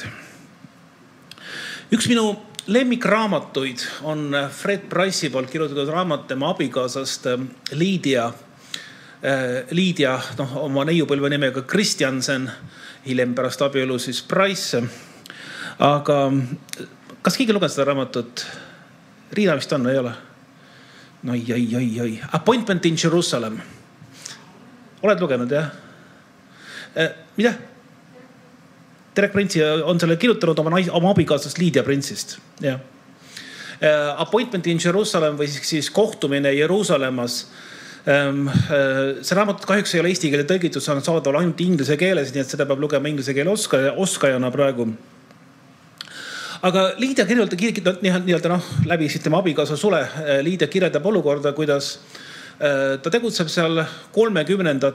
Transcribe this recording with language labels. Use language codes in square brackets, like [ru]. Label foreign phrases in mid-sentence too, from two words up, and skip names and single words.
[et] Üks minu lemmikraamatuid on Fred Price'i poolt kirjutatud raamat tema abikaasast Lydia, oma neiupõlve nimega Christiansen, hiljem pärast abielu siis Price. Aga kas keegi lugenud seda raamatut? Riina vist on, ei ole? No ei. Appointment in Jerusalem. Oled lugenud, jah? Mida? Derek Prince on selle kirjutanud oma abikaasast Lydia Prince'ist. Ja. Appointment in Jerusalem või siis kohtumine Jeruusalemmas. See raamat kahjuks ei ole eesti keele tõlgitud, see on saadaval ainult inglise keeles, nii et seda peab lugema inglise keele oskajana praegu. Aga Lydia kirjeldab läbi tema abikaasa Sule. Lydia kirjeldab olukorda, kuidas ta tegutseb seal 30.